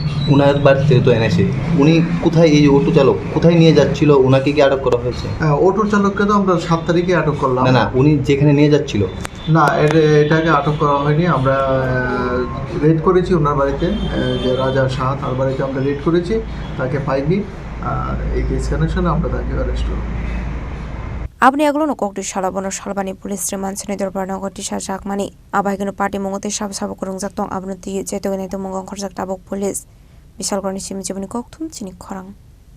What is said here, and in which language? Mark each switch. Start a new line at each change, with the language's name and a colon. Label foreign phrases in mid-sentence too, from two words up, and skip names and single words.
Bangla: উনার বাড়িতে তো এনেছে, উনি কোথায় এই অটো চালক কোথায় নিয়ে যাচ্ছিল, ওনাকে কি আটক করা হয়েছে? অটো চালককে তো আমরা 7 তারিখে আটক করলাম। না উনি যেখানে নিয়ে যাচ্ছিল না, এটাকে আটক করা হয়নি। আমরা রেড করেছি ওনার বাড়িতে, যে রাজা শাহ তার বাড়িতে আমরা রেড করেছি, তাকে পাইনি। এই
English: case connection
Bangla: আমরা তাকে অ্যারেস্ট করব।
Kok Borok: Aboni yakulo Koktisalo Bono Salbani
English: police Remand
Kok Borok: Dorbar Tisakha Mani Abaigeno Patimungo Sab Kwrwngjak tong Aboni Chini Khorang Bisal Chini Khorang